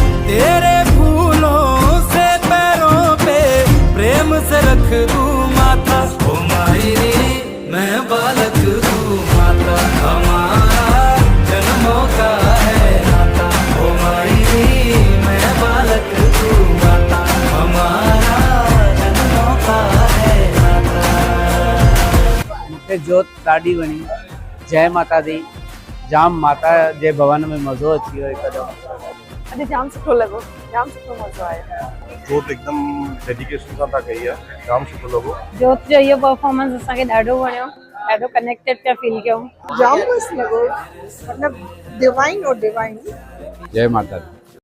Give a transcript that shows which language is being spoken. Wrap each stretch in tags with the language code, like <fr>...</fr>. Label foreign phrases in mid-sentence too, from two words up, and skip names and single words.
<hi>तेरे फूलों से पैरों पे प्रेम से रख दूं माथा, ओ मायरी मैं बालक तू माता, हमारा जन्मों का है नाता, ओ मायरी मैं बालक तू माता, हमारा जन्मों का है नाता।</hi> <sd>मूंखे जोत ॾाढी वणी।</sd> <pa>जय माता दी।</pa> <sd>जाम माता जे भवन में मज़ो अची वियो हिकदम। अॼु जाम सुठो लॻो, जाम सुठो मज़ो आयो। जोत एकदम डेडिकेशन सां था कई आहे, जाम सुठो लॻो। जोत जो इहो परफॉर्मेंस असांखे ॾाढो वणियो, ॾाढो कनेक्टेड पिया फील कयूं। जाम मस्त लॻो,</sd> <hi>मतलब डिवाइन और डिवाइन।</hi> <pa>जय माता दी।</pa>